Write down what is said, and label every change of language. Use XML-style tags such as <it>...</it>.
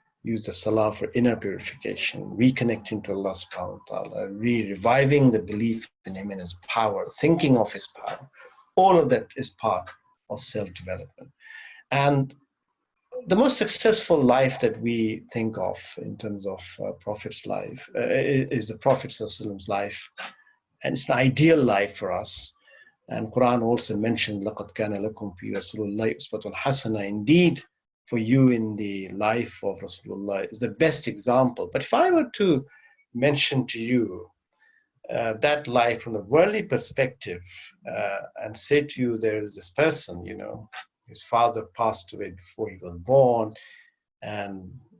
<en>Use the salah for inner purification, reconnecting to Allah subhanahu wa ta'ala, reviving the belief in Him and His power, thinking of His power. All of that is part of self-development. And the most successful life that we think of in terms of Prophet's life is the Prophet's life. And it's an ideal life for us. And Quran also mentioned,</en> <ar>لَقَدْ كَانَ لَكُمْ فِي رَسُولِ اللَّهِ أُسْوَةٌ حَسَنَةٌ.</ar> <en>Indeed, for you in the life of Rasulullah is the best example. But if I were to mention to you that life from the worldly perspective and say to you, there is this person, you know, his father passed away before he was born, and</en>